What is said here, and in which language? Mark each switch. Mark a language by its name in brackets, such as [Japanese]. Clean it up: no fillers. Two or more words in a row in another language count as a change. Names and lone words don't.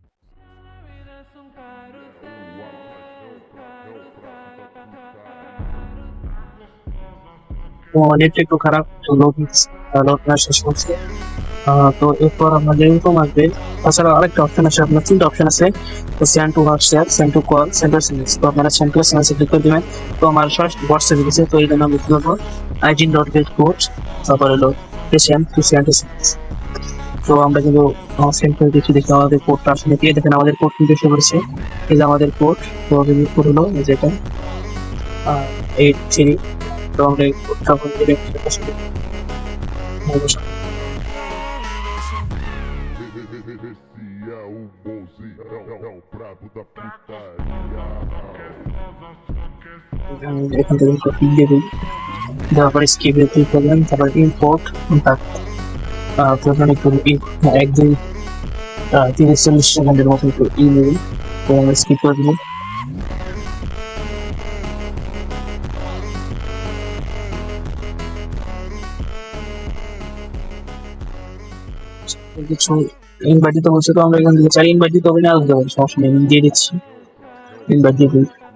[Portuguese] É o brabo da putaria. [Bangla] তো নেট একটু খারাপ, তো লোড শেষ করছে। তো এরপর আমাদের ইনফর্ম আসবে। তাছাড়া আরেকটা অপশন আছে, আপনার তিনটা অপশন আছে, তো [English] send to WhatsApp, send to call, send to SMS. [Bangla] তো আপনারা [English] send to SMS [Bangla] ক্লিক করে দিবেন। তো আমার সরাসরি হোয়াটসঅ্যাপে গেছে, তো এই জন্য আমি কি করবো, IG.get কোড, তারপর হলো [English] patient to send SMS. [Bangla] তো আমরা কিন্তু সেন্ড করে দিচ্ছি, দেখি আমাদের কোডটা আসলে কি। দেখেন আমাদের কোড কিন্তু এসে পড়েছে, এই যে আমাদের কোড। তো কোড হলো এই যেটা 83। তো আমরা এই কোডটা আসলে [Portuguese] Esse é o bonzinho, é o brabo da putaria. [Bangla] এখান থেকে কপি দিয়ে দিই, দেওয়ার পরে স্কিপে ক্লিক করবেন, তারপর [English] import contact. [Bangla] প্রথমে একটু এক দুই 30-40 সেকেন্ডের মতো একটু নেবেন। তো আমরা স্কিপ করে দিলাম। কিছু ইনভাইট দিতে বলছে, তো আমরা এখান থেকে চাই ইনভাইট দিতে হবে না, আসতে হবে, সমস্যা নেই, আমি দিয়ে দিচ্ছি, ইনভাইট দিয়ে দিই।